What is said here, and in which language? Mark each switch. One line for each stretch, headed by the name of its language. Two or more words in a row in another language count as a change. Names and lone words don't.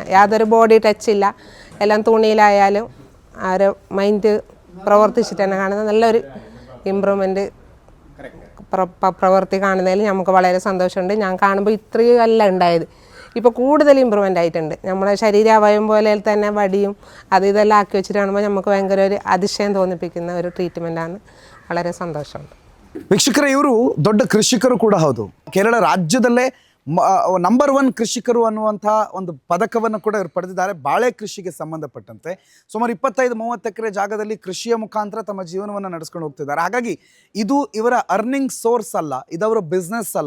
Malayalam: യാതൊരു ബോഡി ടച്ചില്ല, എല്ലാം തുണിയിലായാലും ആ ഒരു മൈൻഡ് പ്രവർത്തിച്ചിട്ട് തന്നെ കാണുന്ന നല്ലൊരു ഇമ്പ്രൂവ്മെൻറ്റ് പ്രവൃത്തി കാണുന്നതിൽ നമുക്ക് വളരെ സന്തോഷമുണ്ട്. ഞാൻ കാണുമ്പോൾ ഇത്രയും അല്ല ഉണ്ടായത്, ഇപ്പോൾ കൂടുതൽ ഇമ്പ്രൂവ്മെൻ്റ് ആയിട്ടുണ്ട്. നമ്മുടെ ശരീരാവയം പോലെ തന്നെ വടിയും ഇതെല്ലാം ആക്കി വെച്ചിട്ട് കാണുമ്പോൾ നമുക്ക് ഭയങ്കര ഒരു അതിശയം തോന്നിപ്പിക്കുന്ന ഒരു ട്രീറ്റ്മെൻറ്റാണ്. വളരെ സന്തോഷമുണ്ട്.
Kannada: ವೀಕ್ಷಕರೇ, ಇವರು ದೊಡ್ಡ ಕೃಷಿಕರು ಕೂಡ ಹೌದು. ಕೇರಳ ರಾಜ್ಯದಲ್ಲೇ ನಂಬರ್ 1 ಕೃಷಿಕರು ಅನ್ನುವಂಥ ಒಂದು ಪದಕವನ್ನು ಕೂಡ ಇವರು ಪಡೆದಿದ್ದಾರೆ. ಬಾಳೆ ಕೃಷಿಗೆ ಸಂಬಂಧಪಟ್ಟಂತೆ ಸುಮಾರು 25-30 ಎಕರೆ ಜಾಗದಲ್ಲಿ ಕೃಷಿಯ ಮುಖಾಂತರ ತಮ್ಮ ಜೀವನವನ್ನು ನಡೆಸ್ಕೊಂಡು ಹೋಗ್ತಿದ್ದಾರೆ. ಹಾಗಾಗಿ ಇದು ಇವರ
English: earning source
Kannada: ಅಲ್ಲ, ಇದವರ ಬಿಸ್ನೆಸ್ ಅಲ್ಲ.